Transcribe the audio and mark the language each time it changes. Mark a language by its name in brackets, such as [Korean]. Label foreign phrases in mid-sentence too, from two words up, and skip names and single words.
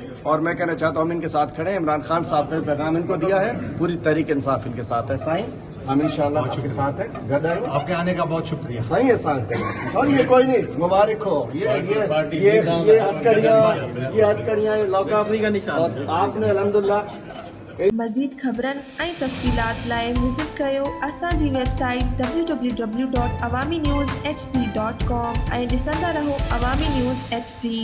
[Urdu] اور میں کہنا چاہتا ہوں ہم ان کے ساتھ کھڑے ہیں۔ عمران خان صاحب نے پیغام ان کو دیا ہے، پوری تحریک انصاف ان کے ساتھ ہے۔ سائیں ہم انشاءاللہ آپ کے ساتھ ہیں، گھر آئے آپ کے آنے کا بہت شکریہ۔ صحیح احسان کریں اور یہ کوئی نہیں، مبارک ہو۔ یہ ہتھکڑیاں لاک اپ اور آپ نے الحمدللہ۔ [Sindhi] مزید خبرن ऐं तफ़सीलात लाइ विज़िट कयो असांजी वेबसाइट www.awamiNewsHD.com ऐं ॾिसंदा रहो अवामी न्यूज़ HD।